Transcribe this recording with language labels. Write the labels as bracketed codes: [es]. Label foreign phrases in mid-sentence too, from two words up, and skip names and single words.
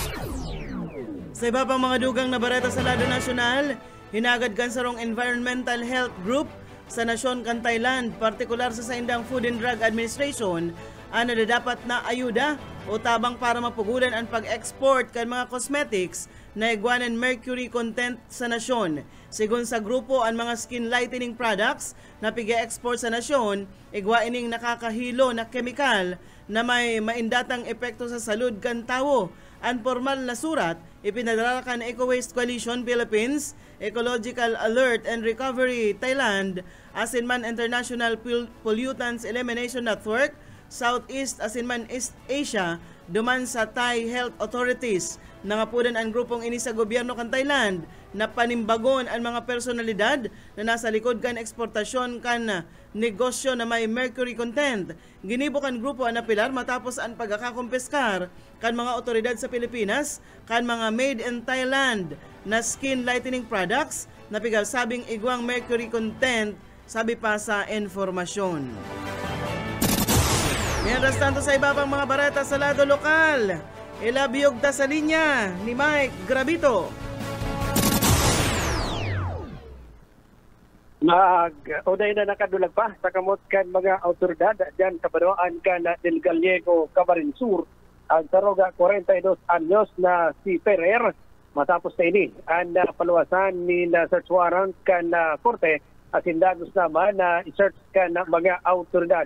[bik] Sa iba pang mga dugang na bareta sa lado nasyonal, hinagad kan sarong Environmental Health Group sa nasyon kan Thailand, partikular sa Indang Food and Drug Administration, ano na dapat na ayuda o tabang para mapugulan ang pag-export kan mga cosmetics na iguanan [en] mercury content [bik] sa nasyon. Sigon sa grupo, ang mga [en] skin lightening products [bik] na pig-export sa nasyon, igwa ining nakakahilo na kemikal na may maindatang epekto sa salud kan tawo. Ang formal na surat, ipinadala kan Eco Waste Coalition Philippines, Ecological Alert and Recovery Thailand, Asinman International Pollutants Elimination Network, Southeast Asinman East Asia, duman sa Thai Health Authorities. Nangapudan ang grupong ini sa gobyerno kan Thailand na panimbagon ang mga personalidad na nasa likod kan eksportasyon kan negosyo na may [en] mercury content. [bik] Ginibo kan grupo ang napilar matapos ang pagkakakumpiskar kan mga otoridad sa Pilipinas kan mga [en] made in Thailand [bik] na [en] skin lightening products [bik] na pigasabing igwang [en] mercury content, [bik] sabi pa sa informasyon. [es] Mientras tanto [bik] sa iba pang mga bareta sa lado lokal, ilabiyog ta sa linya ni Mike Gravito. Unay na nakadulag pa sa kamot kan mga autoridad dyan sa Banuan kan del Gallego, Camarines Sur, ang saroga 42 anyos na si Ferrer matapos na ini ang paluwasan ni na [en] search warrant [bik] kan korte at hindagos naman na i-search kan mga autoridad.